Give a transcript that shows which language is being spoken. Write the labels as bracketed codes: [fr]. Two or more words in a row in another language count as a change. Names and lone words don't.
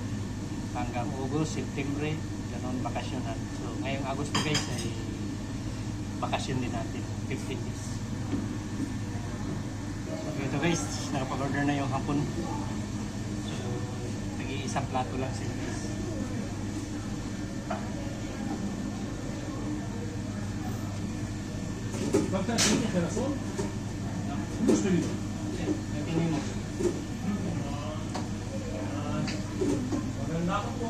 [tl] Hanggang August, September, ganun bakasyon na. So, ngayong Agosto guys ay bakasyon din natin, 15 days. So, ito guys, nakapag-order na yung hapon. So, nag-iisang plato lang sila guys. [es] ¿Falta el girasol? No estoy viendo. Tenemos. [tl] Magandang po.